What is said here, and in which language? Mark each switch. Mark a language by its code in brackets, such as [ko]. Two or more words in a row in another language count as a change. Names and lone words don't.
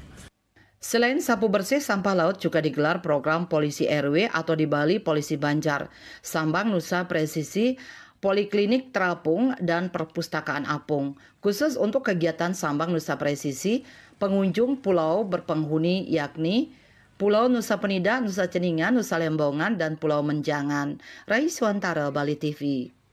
[id] Selain sapu bersih sampah laut juga digelar program Polisi RW atau di Bali Polisi Banjar, Sambang Nusa Presisi, Poliklinik Terapung, dan Perpustakaan Apung. Khusus untuk kegiatan Sambang Nusa Presisi, pengunjung pulau berpenghuni yakni Pulau Nusa Penida, Nusa Ceningan, Nusa Lembongan, dan Pulau Menjangan. Raiswantara, Bali TV.